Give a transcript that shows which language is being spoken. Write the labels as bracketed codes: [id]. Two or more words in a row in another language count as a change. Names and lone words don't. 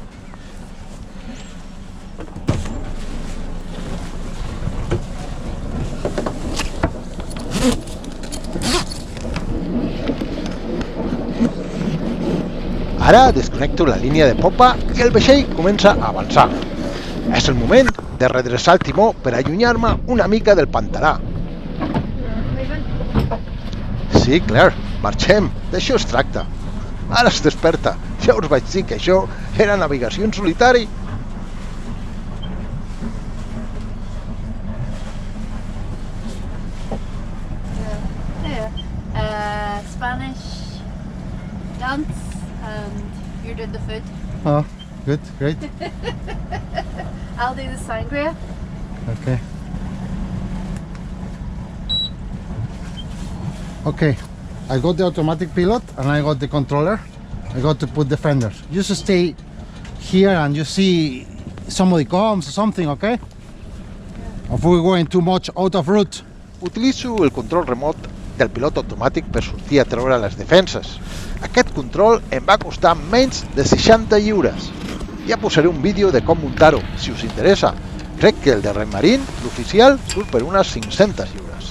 [ca] Ara desconnecto la línia de popa i el vaixell comença a avançar. És el moment de redreçar el timó per allunyar-me una mica del pantalà. Sí, Claire, marxem, d'això es tracta. Ara es desperta, ja us vaig dir que això era navegació en solitari. [en] Spanish dance and you're doing the food. Oh, good, great. I'll do the sangria. Okay. Okay, I got the automatic pilot and I got the controller. I got to put the fenders. Just stay here and you see somebody comes or something, okay? If we're going too much out of route. [ca] Utilitzo el control remot del pilot automàtic per sortir a treure les defenses. Aquest control em va costar menys de 60 lliures. Ja posaré un vídeo de com muntar-ho, si us interessa. Crec que el de Remarín, l'oficial, surt per unes 500 lliures.